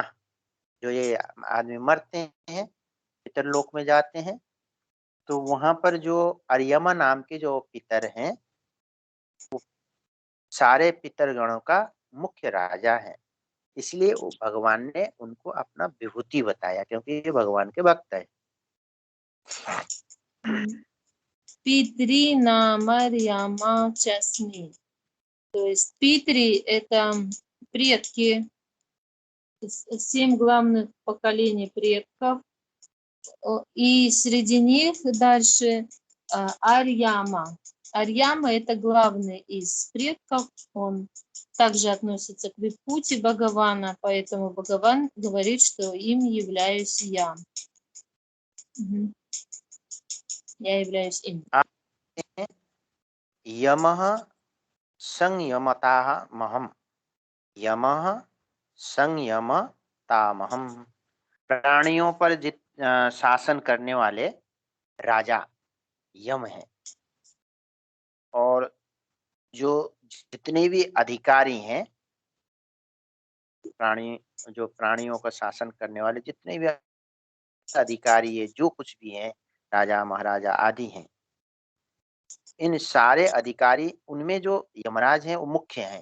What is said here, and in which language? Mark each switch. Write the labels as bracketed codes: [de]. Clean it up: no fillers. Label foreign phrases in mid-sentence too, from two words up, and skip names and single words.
[hi] जो ये आदमी मरते हैं, पितर लोक में जाते हैं, तो वहां पर जो अर्यमा नाम के जो पितर हैं, वो सारे पितर गणों का मुख्य राजा है। इसलिए वो भगवान ने उनको अपना विभूति बताया, क्योंकि ये भगवान के भक्त है। [sa] पितृ ना मर्यमा चास्मि. [ru] То есть Питри – это предки, 7 главных поколений предков. И среди них дальше Арьяма. Арьяма – это главный из предков. Он также относится к Випхути Бхагавана, поэтому Бхагаван говорит, что им являюсь я. Я являюсь им. [sa] यमः संयमतामहम्, यमः संयमतामहम्, [hi] प्राणियों पर शासन करने वाले राजा यम है, और जो जितने भी अधिकारी हैं, प्राणियों का शासन करने वाले जितने भी अधिकारी है, जो कुछ भी हैं, राजा महाराजा आदि हैं, इन सारे अधिकारी, उनमें जो यमराज हैं वो मुख्य हैं।